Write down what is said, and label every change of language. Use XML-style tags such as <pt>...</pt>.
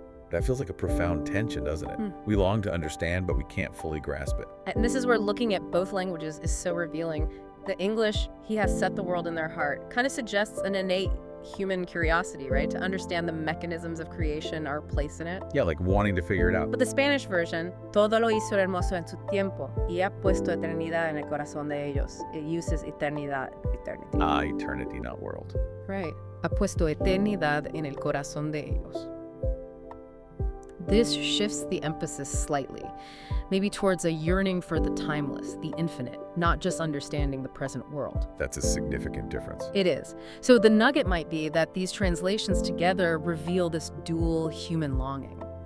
<en>That feels like a profound tension, doesn't it? We long to understand, but we can't fully grasp it. And this is where looking at both languages is so revealing. The English, he has set the world in their heart, kind of suggests an innate human curiosity, right? To understand the mechanisms of creation, our place in it. Yeah, like wanting to figure it out. But the Spanish version,</en> <es>todo lo hizo hermoso en su tiempo, y ha puesto eternidad en el corazón de ellos.</es> <en>It uses eternidad, eternity. Eternity, not world. Right.</en> <es>Ha puesto eternidad en el corazón de ellos.</es> <en>This shifts the emphasis slightly, maybe towards a yearning for the timeless, the infinite, not just understanding the present world. That's a significant difference. It is. So the nugget might be that these translations together reveal this dual human longing.</en>